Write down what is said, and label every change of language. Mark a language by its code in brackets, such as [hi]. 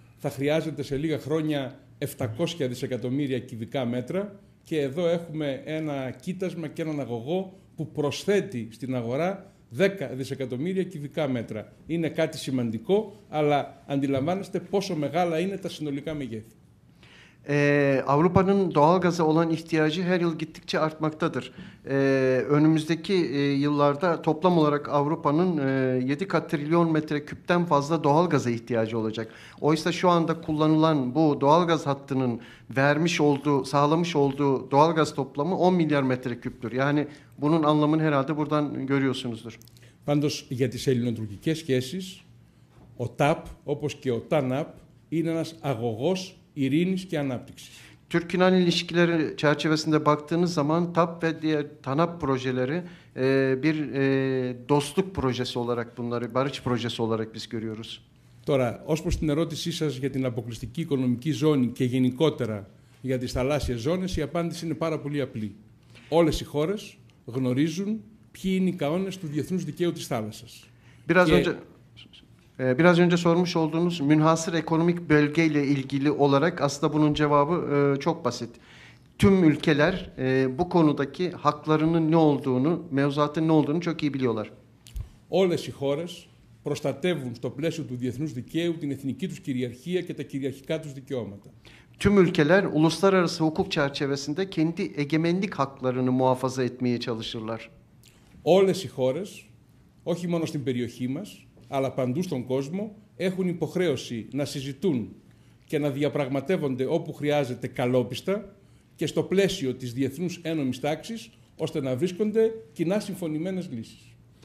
[el] Θα χρειάζεται σε λίγα χρόνια 700 δισεκατομμύρια κυβικά μέτρα και εδώ έχουμε ένα κοίτασμα και έναν αγωγό που προσθέτει στην αγορά 10 δισεκατομμύρια κυβικά μέτρα. Είναι κάτι σημαντικό, αλλά αντιλαμβάνεστε πόσο μεγάλα είναι τα συνολικά μεγέθη. [tr] Avrupa'nın doğalgaza olan ihtiyacı her yıl gittikçe artmaktadır. Önümüzdeki yıllarda toplam olarak Avrupa'nın 7 trilyon metreküpten fazla doğalgaza ihtiyacı olacak. Oysa şu anda kullanılan bu doğalgaz hattının sağlamış olduğu doğalgaz toplamı 10 milyar metreküptür. Yani bunun anlamını herhalde buradan görüyorsunuzdur. [el] Πάντως, για τις ελληνοτουρκικές σχέσεις, ο ΤΑΠ, όπως και ο ΤΑΝΑΠ, είναι ένας αγωγός ειρήνης και ανάπτυξης. [tr] Türk-Yunan ilişkileri çerçevesinde baktığınız zaman TAP ve diğer TANAP projeleri bir dostluk projesi olarak bunları, barış projesi olarak biz görüyoruz. [el] Τώρα, ως προς την ερώτησή σας για την αποκλειστική οικονομική ζώνη και γενικότερα για τις θαλάσσιες ζώνες, η απάντηση είναι πάρα πολύ απλή. Όλες οι χώρες γνωρίζουν ποιοι είναι οι κανόνες του διεθνούς δικαίου της θάλασσας. [tr] Biraz önce sormuş olduğunuz münhasır ekonomik bölgeyle ilgili olarak aslında bunun cevabı çok basit. Tüm ülkeler bu konudaki haklarının ne olduğunu, mevzuatın ne olduğunu çok iyi biliyorlar. [el] Όλες οι χώρες προστατεύουν στο πλαίσιο του διεθνούς δικαίου την εθνική τους κυριαρχία και τα κυριαρχικά τους δικαιώματα. [tr] Tüm ülkeler uluslararası hukuk çerçevesinde kendi egemenlik haklarını muhafaza etmeye çalışırlar. [el] Όλες οι χώρες, όχι μόνο στην περιοχή μας, αλλά παντού στον κόσμο, έχουν υποχρέωση να συζητούν και να διαπραγματεύονται όπου χρειάζεται καλόπιστα και στο πλαίσιο της διεθνούς ένομης τάξης, ώστε να βρίσκονται κοινά συμφωνημένες λύσεις.